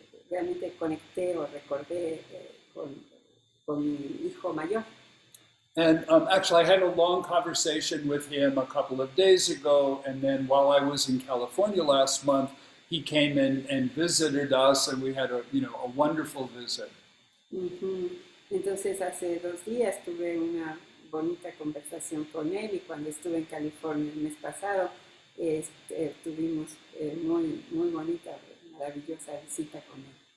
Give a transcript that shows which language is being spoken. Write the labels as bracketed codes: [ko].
[es] Realmente conecté o recordé con mi hijo mayor. [en] And actually, I had a long conversation with him a couple of days ago, and then while I was in California last month, he came in and visited us, and we had a wonderful visit. [es] Entonces, hace 2 días tuve una bonita conversación con él, y cuando estuve en California el mes pasado, tuvimos muy bonita, maravillosa visita con él.